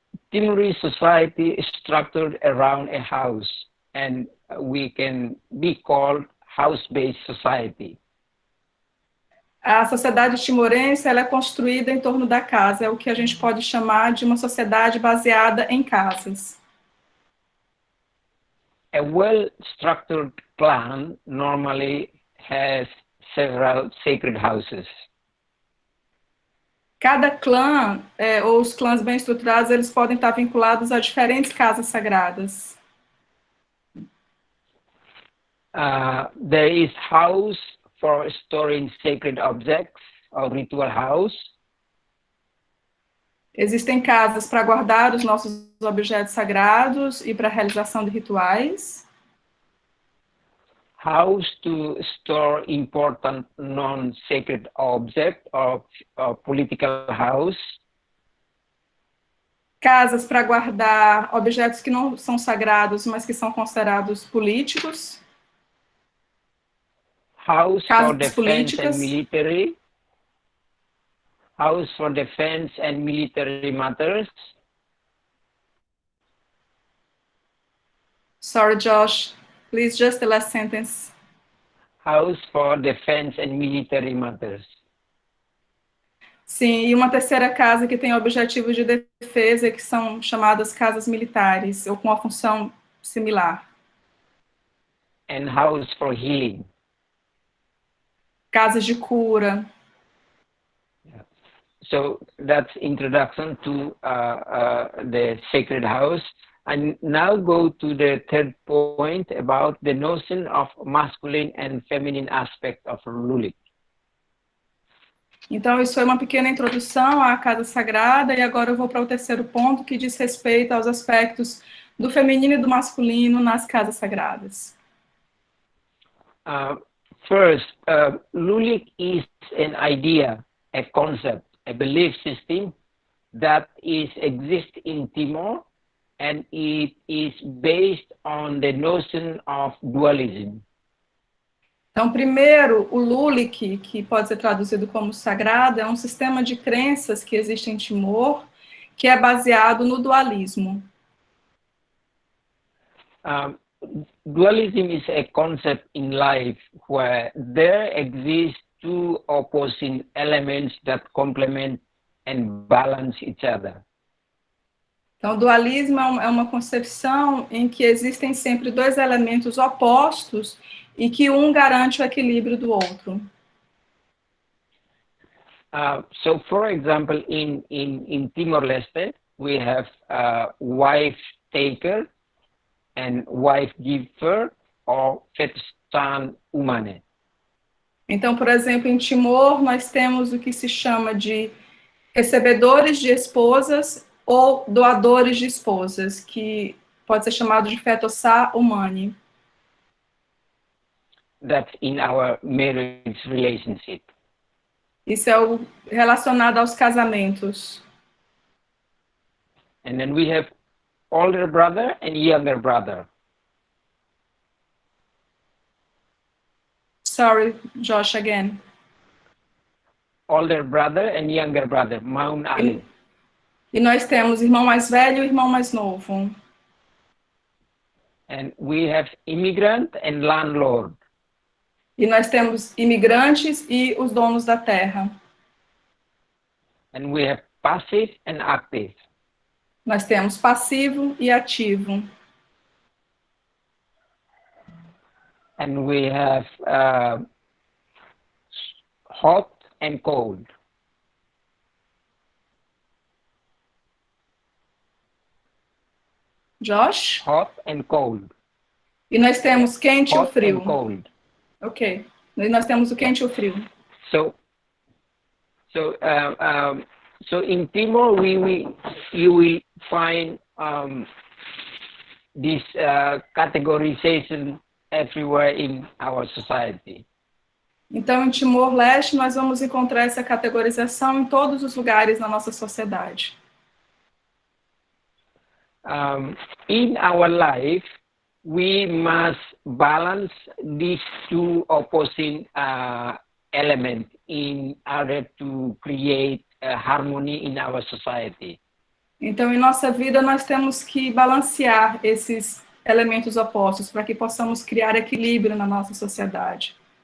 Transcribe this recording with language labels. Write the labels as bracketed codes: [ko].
[en] Timorese society is structured around a house, and we can be called house-based society. [pt] A sociedade timorense, ela é construída em torno da casa, é o que a gente pode chamar de uma sociedade baseada em casas. [en] A well-structured clan normally has several sacred houses. [pt] Cada clã, ou os clãs bem estruturados, eles podem estar vinculados a diferentes casas sagradas. [en] There is house for storing sacred objects, or ritual house. [pt] Existem casas para guardar os nossos objetos sagrados e para a realização de rituais. [en] House to store important non-sacred objects, or political house. [pt] Casas para guardar objetos que não são sagrados, mas que são considerados políticos. [en] House for [pt] Casas [en] defense [pt] políticas. [en] and military. House for defense and military matters. Sorry, Josh. Please, just the last sentence. House for defense and military matters. [pt] Sim, e uma terceira casa que tem objetivos de defesa, que são chamadas casas militares, ou com uma função similar. [en] And house for healing. [pt] Casas de cura. [en] So that's introduction to the sacred house. And now go to the third point about the notion of masculine and feminine aspect of Lulik. [pt] Então, isso foi uma pequena introdução à casa sagrada, e agora eu vou para o terceiro ponto, que diz respeito aos aspectos do feminino e do masculino nas casas sagradas. [en] First, Lulik is an idea, a concept, a belief system that exists in Timor, and it is based on the notion of dualism. [pt] Então, primeiro, o Lulic, que pode ser traduzido como sagrado, é um sistema de crenças que existe em Timor, que é baseado no dualismo. [en] Dualism is a concept in life where there exist two opposing elements that complement and balance each other. [pt] Então, o dualismo é uma concepção em que existem sempre dois elementos opostos e que um garante o equilíbrio do outro. [en] So, for example, in Timor-Leste, we have wife taker and wife giver, or Fetustan Umane. [pt] Então, por exemplo, em Timor, nós temos o que se chama de recebedores de esposas ou doadores de esposas, que pode ser chamado de Fetossá Umane. [en] That's in our marriage relationship. [pt] Isso é o relacionado aos casamentos. [en] And then we have older brother and younger brother. Sorry, Josh, again. Older brother and younger brother, Mount Ali. [pt] E nós temos irmão mais velho e irmão mais novo. [en] And we have immigrant and landlord. [pt] E nós temos imigrantes e os donos da terra. [en] And we have passive and active. [pt] Nós temos passivo e ativo. [en] And we have hot and cold. Josh? Hot and cold. [pt] E nós temos quente e o [en] Hot [pt] frio. [en] and cold. Ok. [pt] E nós temos o quente e o frio. [en] So in Timor, you will find this categorization everywhere in our society. [pt] Então, em Timor-Leste, nós vamos encontrar essa categorização em todos os lugares na nossa sociedade. [en] In our life, we must balance these two opposing elements in order to create harmony in our society. [pt] Então, em nossa vida, nós temos que balancear esses elementos opostos para que possamos criar equilíbrio na nossa sociedade.